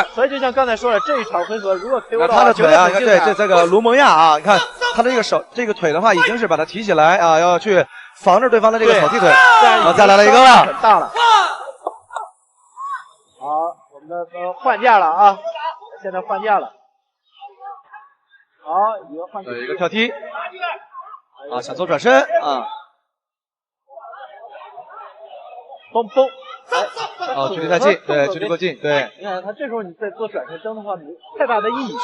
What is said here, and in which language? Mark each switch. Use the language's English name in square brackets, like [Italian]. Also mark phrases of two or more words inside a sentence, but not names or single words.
[Chinese] 所以就像剛才說的，這一場回合如果 KO 到他的腿啊，你看這個盧蒙亞啊，你看他的這個手這個腿的話，已經是把它提起來啊，要去防着對方的這個掃地腿。啊，再來了一個了，很大了。好，我們的換架了啊！現在換架了。好，有一個跳踢，啊，想做轉身啊，嘣，啊，距離太近，對，距離過近，對。你看他這時候你再做轉身蹬的話，沒太大的意義，